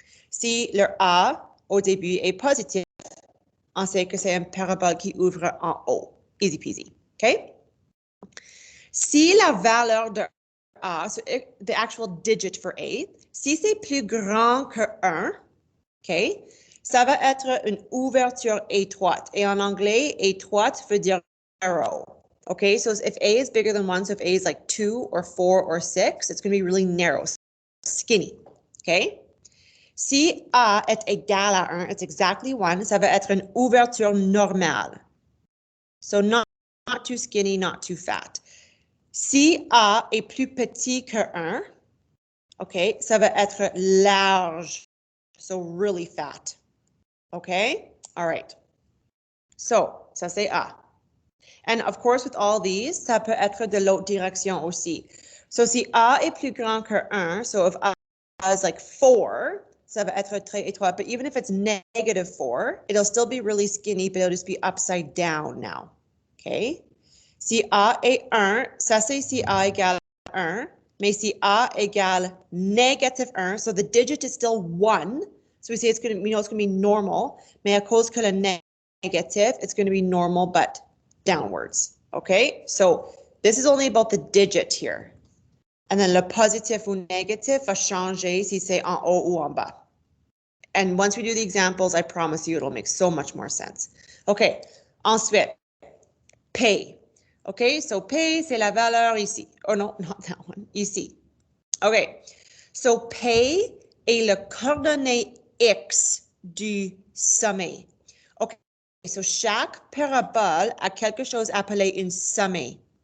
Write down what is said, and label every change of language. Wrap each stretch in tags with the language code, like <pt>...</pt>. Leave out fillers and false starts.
<fr>Si le A au début est positif, on sait que c'est un parabole qui ouvre en haut.</fr> <en>Easy peasy.</en> <fr>OK? Si la valeur de A,</fr> <en>so the actual digit for A,</en> <fr>si c'est plus grand que 1, OK, ça va être une ouverture étroite. Et en anglais, étroite veut dire narrow.</fr> <en>Okay, so if A is bigger than 1, so if A is like 2 or 4 or 6, it's going to be really narrow, skinny. Okay?</en> <fr>Si A est égal à 1,</fr> <en>it's exactly 1,</en> <fr>ça va être une ouverture normale.</fr> <en>So not too skinny, not too fat.</en> <fr>Si A est plus petit que 1, OK, ça va être large,</fr> <en>so really fat. Okay? All right.</en> <fr>So, ça c'est A.</fr> <en>And of course, with all these,</en> <fr>ça peut être de l'autre direction aussi. So, si A est plus grand que 1,</fr> <en>so if A is like 4,</en> <fr>ça va être très étroit.</fr> <en>But even if it's negative 4, it'll still be really skinny, but it'll just be upside down now. Okay?</en> <fr>Si A est 1, ça c'est si A égale 1. Mais si A égale negative 1,</fr> <en>so the digit is still 1, so we say it's going to, we know it's going to be normal,</en> <fr>mais à cause que le negative,</fr> <en>it's going to be normal, but downwards. Okay, so this is only about the digit here. And then</en> <fr>le positif ou négatif va changer si c'est en haut ou en bas.</fr> <en>And once we do the examples, I promise you it'll make so much more sense.</en> <fr>Okay, ensuite, P.</fr> <en>Okay, so</en> <fr>P, c'est la valeur ici.</fr> <en>Oh no, not that one, ici.</en> <fr>Okay, so P est le coordonnée X du sommet. Okay, so chaque parabole a quelque chose appelé une sommet.</fr>